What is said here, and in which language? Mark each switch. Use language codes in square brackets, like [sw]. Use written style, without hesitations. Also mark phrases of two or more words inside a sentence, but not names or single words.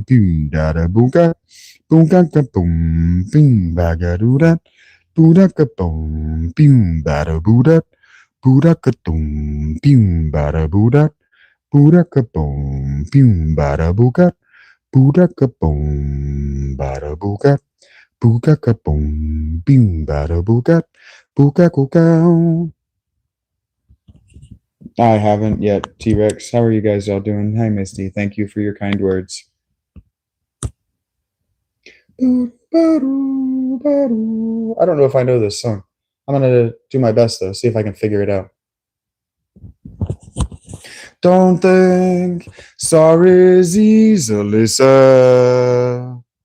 [en] pim da da bunga bunga ka bum pim bagaruda buda ka bum pim bada buda buda ka tum pim bada buda buda ka bum pim bada buga buda ka bum bada buga buga ka bum pim bada buga buga buga. I haven't yet, T-Rex. How are you guys all doing? Hi, Misty. Thank you for your kind words. I don't know if I know this song. I'm gonna do my best though, see if I can figure it out. Don't think sorry is easily said.